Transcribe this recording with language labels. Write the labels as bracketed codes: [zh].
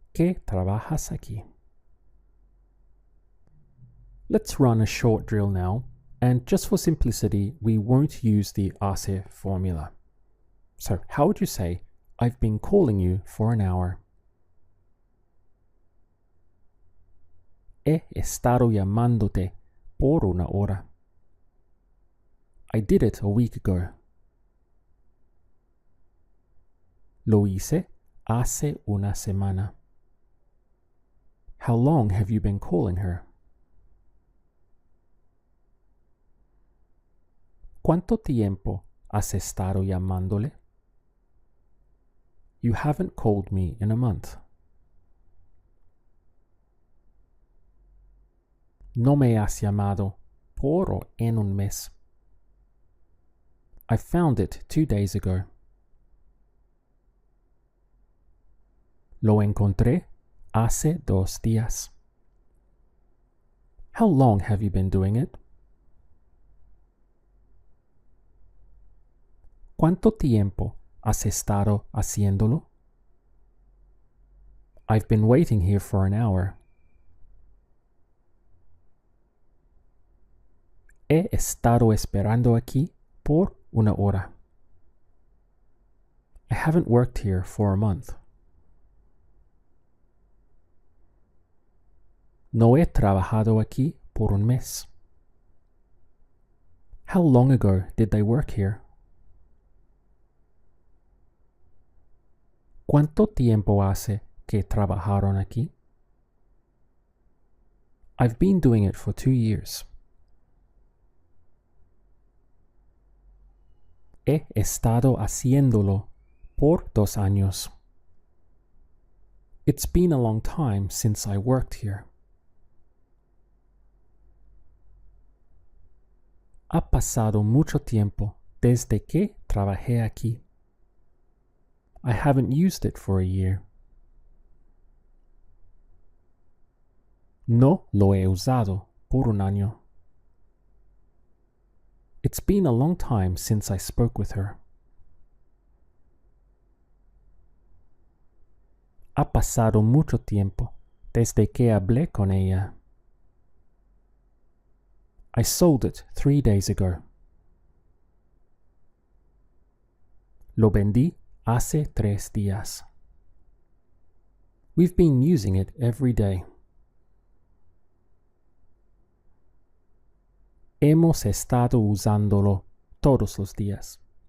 [es] Que trabajas aquí. [en] Let's run a short drill now, and just for simplicity, we won't use the hace formula. So how would you say, I've been calling you for an hour? [es] He estado llamándote por una hora. [en] I did it a week ago. [es] Lo hice hace una semana. [en] How long have you been calling her? [es] ¿Cuánto tiempo has estado llamándole? [en] You haven't called me in a month. [es] No me has llamado por en un mes. [en] I found it 2 days ago. [es] Lo encontré hace 2 días. [en] How long have you been doing it? [es] ¿Cuánto tiempo has estado haciéndolo? [en] I've been waiting here for an hour. [es] He estado esperando aquí por una hora. [en] I haven't worked here for a month. [es] No he trabajado aquí por un mes. [en] How long ago did they work here? [es] ¿Cuánto tiempo hace que trabajaron aquí? [en] I've been doing it for 2 years. [es] He estado haciéndolo por 2 años. [en] It's been a long time since I worked here. [es] Ha pasado mucho tiempo desde que trabajé aquí. [en] I haven't used it for a year. [es] No lo he usado por un año. [en] It's been a long time since I spoke with her. [es] Ha pasado mucho tiempo desde que hablé con ella. [en] I sold it 3 days ago. [es] Lo vendí hace 3 días. [en] We've been using it every day. [es] Hemos estado usándolo todos los días.